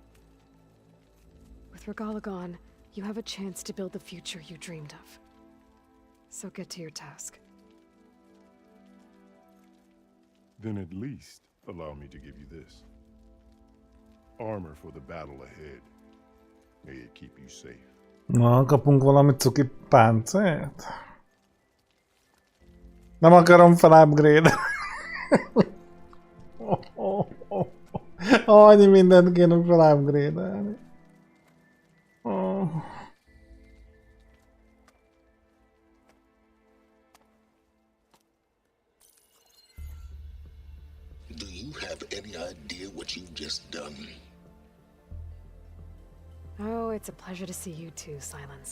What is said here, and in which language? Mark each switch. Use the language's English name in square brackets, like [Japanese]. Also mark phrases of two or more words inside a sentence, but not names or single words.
[English] With Regala gone, you have a chance to build the future you dreamed of. So get to your task. Then at least allow me to give you this. Armor for the battle ahead. May it keep you safe. [Hungarian] Na, kapunk valami cuki páncélt? Nem akarom fel-upgrade. Annyi mindent kéne fel-upgrade-elni. [English] Do you have any idea what you've just done? Oh, it's a pleasure to see you too, Silence.